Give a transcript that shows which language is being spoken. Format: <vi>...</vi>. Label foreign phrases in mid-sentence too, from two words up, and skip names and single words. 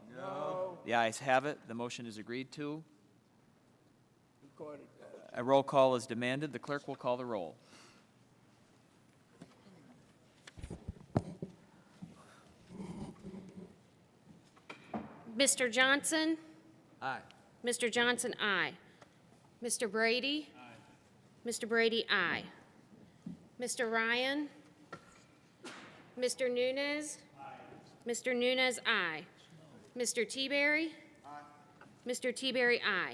<en>No. The ayes have it. The motion is agreed to. A roll call is demanded. The clerk will call the roll. Mr. Johnson? Aye. Mr. Johnson, aye. Mr. Brady? Aye. Mr. Brady, aye. Mr. Ryan? Mr. Nunez? Aye. Mr. Nunez, aye. Mr. Teaberry? Aye. Mr. Teaberry, aye.</en>